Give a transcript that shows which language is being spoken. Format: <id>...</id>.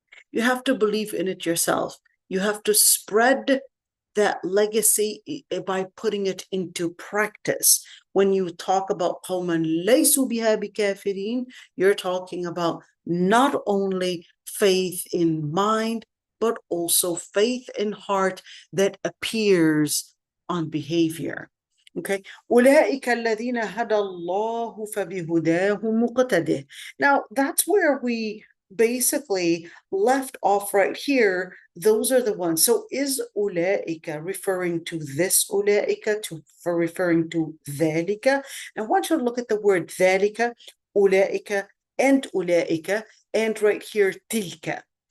<en>You have to believe in it yourself. You have to spread that legacy by putting it into practice. When you talk about</en> <ar>قَوْمًا لَيْسُوا بِهَا بِكَافِرِينَ,</ar> <en>you're talking about not only faith in mind, but also faith in heart that appears on behavior. Okay.</en> <ar>أولئك الذين هدى الله فبهداه مقتده.</ar> <en>Now that's where we basically left off right here. Those are the ones. So is أولئك referring to this أولئك, for referring to ذلك? I want you to look at the word ذلك, أولئك, and أولئك, and right here تلك.</en>